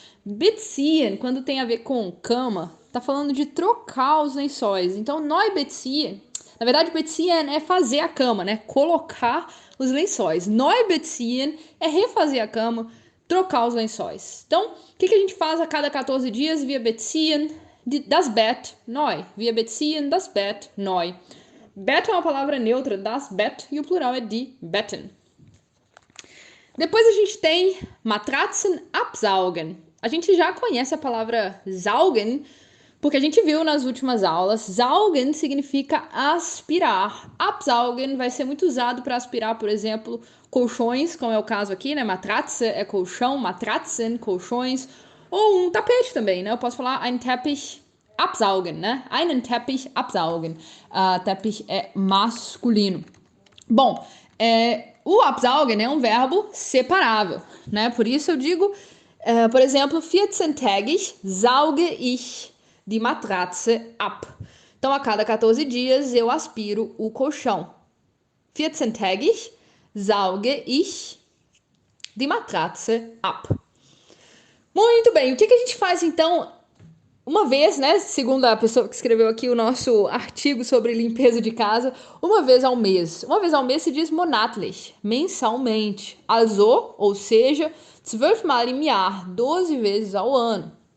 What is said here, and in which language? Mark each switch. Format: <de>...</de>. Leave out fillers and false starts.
<pt>Beziehen, quando tem a ver com cama, tá falando de trocar os lençóis. Então, neu beziehen, na verdade, beziehen é fazer a cama, né? Colocar os lençóis. Neu beziehen é refazer a cama, trocar os lençóis. Então, o que a gente faz a cada 14 dias?</pt> <de>Via beziehen das Bett neu. Via beziehen das Bett neu.</de> <pt>Bett é uma palavra neutra, das Bett, e o plural é die Betten. Depois a gente tem</pt> <de>Matratzen absaugen.</de> <pt>A gente já conhece a palavra saugen, porque a gente viu nas últimas aulas. Saugen significa aspirar. Absaugen vai ser muito usado para aspirar, por exemplo, colchões, como é o caso aqui, né? Matratze é colchão, Matratzen, colchões. Ou um tapete também, né? Eu posso falar</pt> <de>ein Teppich absaugen,</de> <pt>né?</pt> <de>Einen Teppich absaugen.</de> <pt>Teppich é masculino. Bom, o absaugen é um verbo separável, né? Por isso eu digo, por exemplo,</pt> <de>14-tägig sauge ich die Matratze ab.</de> <pt>Então, a cada 14 dias eu aspiro o colchão.</pt> <de>14-tägig sauge ich die Matratze ab.</de> <pt>Muito bem, o que a gente faz então? Uma vez, né, segundo a pessoa que escreveu aqui o nosso artigo sobre limpeza de casa, uma vez ao mês. Uma vez ao mês se diz monatlich, mensalmente. Also, ou seja,</pt> <de>12 Mal im Jahr,</de> <pt>12 vezes ao ano.</pt>